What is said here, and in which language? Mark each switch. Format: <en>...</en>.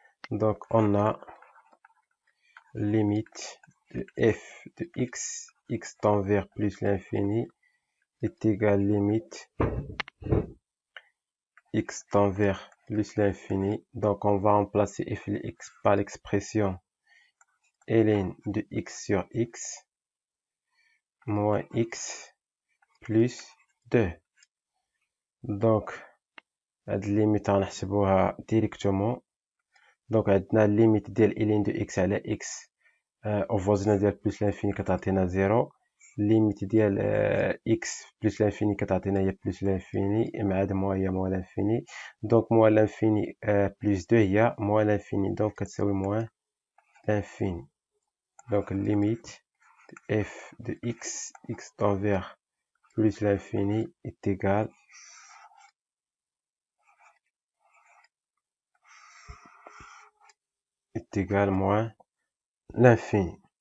<fr>Donc on a limite de f de x tend vers plus l'infini est égal à limite x tend vers plus l'infini. Donc on va remplacer f de x par l'expression ln de x sur x moins x plus 2.</fr> <ar>Donc هاد الليميت غنحسبوها ديريكتومون. دونك عندنا الليميت ديال ln de x على x او فوازنا ديال بلس لانفيني كتعطينا 0. الليميت ديال x بلس لانفيني كتعطينا هي بلس لانفيني مع هاد موان هي موان لانفيني. دونك موان لانفيني بلس 2 هي موان لانفيني، دونك كتساوي موان لانفيني. دونك الليميت</ar> <fr>f de x tend vers plus l'infini est égal moins l'infini.</fr>